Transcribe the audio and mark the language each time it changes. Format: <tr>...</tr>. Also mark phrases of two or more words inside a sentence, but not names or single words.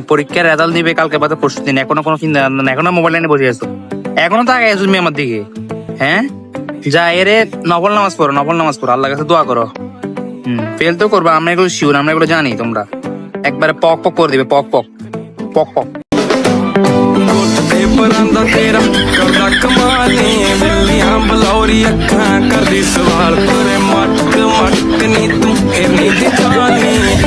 <bn>পরীক্ষার রেজাল্ট দিবে কালকে বাদে 16 দিন, এখনো কোনো চিন্তা ভাবনা নাই। এখনো মোবাইল লাইনে বসে আছো, এখনো তাকাই আছো তুমি আমার দিকে। হ্যাঁ, যা এরে নফল নামাজ পড়ো, নফল নামাজ পড়ো, আল্লাহর কাছে দোয়া করো। ফেল তো করবা, আমরা এগুলো শিওর, আমরা এগুলো জানি। তোমরা একবারে পক পক করে দিবে, পক পক পক পক।</bn> <pa>ਤੇ ਪਰਾਂਦਾ ਤੇਰਾ ਕਰਦਾ ਕਮਾਲੀ ਬਿੱਲੀਆਂ ਬਲੌਰੀ ਅੱਖਾਂ ਕਰਦੀ ਸਵਾਲ ਪਰ ਮੱਟ ਮੱਟ ਨੀ ਤੂੰ ਇੰਨੀ ਦੀ ਜਾਨੀ</pa>